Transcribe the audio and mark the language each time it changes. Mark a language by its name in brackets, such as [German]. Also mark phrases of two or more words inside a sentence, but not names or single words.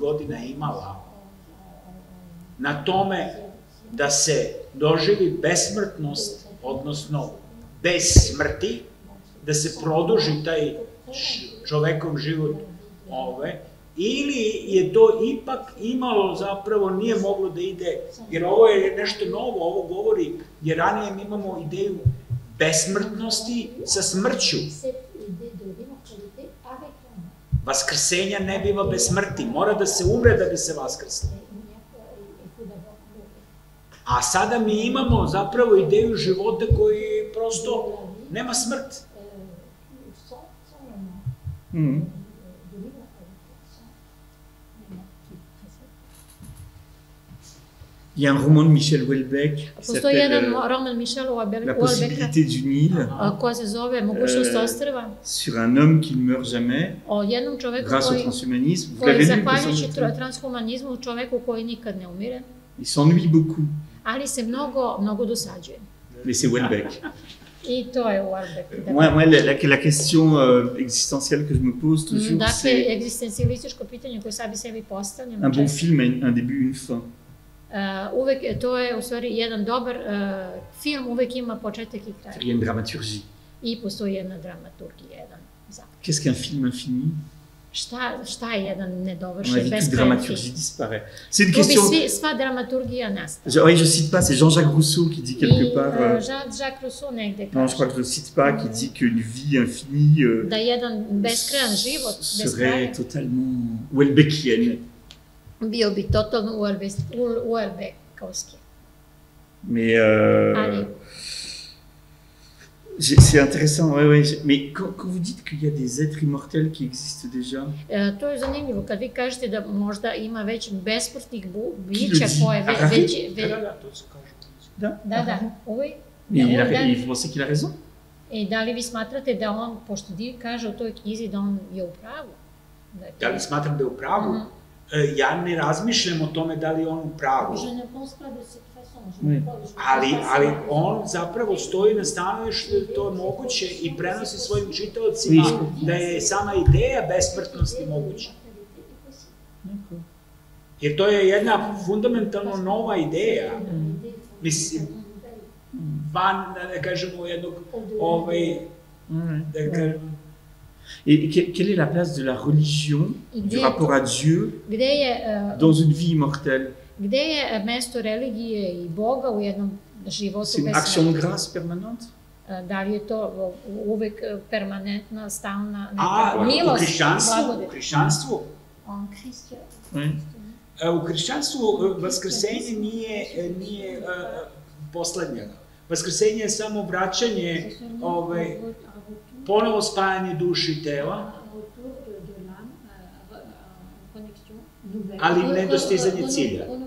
[Serbian] godina imala na tome da se doživi besmrtnost, odnosno bez smrti, da se produži taj čovekov život, ili je to ipak imalo zapravo, nije moglo da ide, jer ovo je nešto novo, ovo govori, jer ranije mi imamo ideju besmrtnosti sa smrću. Vaskrsenja ne biva bez smrti, mora da se umre da bi se vaskrslo. A sada mi imamo zapravo ideju života koji prosto nema smrt. [French] Il y a un roman de Michel Houellebecq qui s'appelle La possibilité d'une île, sur un homme qui ne meurt jamais grâce au transhumanisme. Vous l'avez lu? Il s'ennuie beaucoup. Mais c'est Houellebecq. Moi, la question existentielle que je me pose toujours, c'est un bon film a un début, une fin. [Serbian] To je u stvari jedan dobar film, uvek ima početak i kraj. [French] Il y a une dramaturgie. [Serbian] I postoji jedna dramaturgija, jedan zakon. [French] Qu'est-ce qu'un film infini? [Serbian] Šta je jedan nedovršen, beskrajan film? [French] On a dit que dramaturgie disparaît. C'est une question... [Serbian] Tu bi sva dramaturgija nastala. [French] Oui, je cite pas, c'est Jean-Jacques Rousseau qui dit quelque part... [Serbian] Jacques Rousseau negde kaže. [French] Non, je crois que je le cite pas, qui dit qu'une vie infinie... [Serbian] Da jedan beskrajan život, [French] serait totalement Houellebeckienne. [Serbian] Bio bi totalno Houellebeckovski. [French] Mais c'est intéressant, ouais. Mais quand vous dites qu'il y a des êtres immortels qui existent déjà... [Serbian] To je zanimljivo, kad vi kažete da možda ima već besmrtnih bića koje već... Da, uvijek. [French] Et vous pensez qu'il a raison? [Serbian] I da li vi smatrate da on, pošto Div kaže u toj knjizi da on je u pravu? Da li smatram da je u pravu? Ja ne razmišljam o tome da li je on u pravu. Ali on zapravo stoji na stanovištu da to je moguće i prenosi svojim čitaocima da je sama ideja besmrtnosti moguća. Jer to je jedna fundamentalno nova ideja. Mislim, van, da kažemo, jednog, da kažemo, [French] Et quelle est la place de la religion, du rapport à Dieu, dans une vie immortelle? [Serbian] Gde je mesto religije i Boga u jednom životu bez smrti? [French] C'est une action de grâce permanente? [Serbian] Da li je to uvek permanentna, stalna neka milost? U hrišćanstvu? U hrišćanstvu vaskrsenje nije poslednja. Vaskrsenje je samo vraćanje, ponovo spajanje duše i tela, ali ne dostizanje cilja.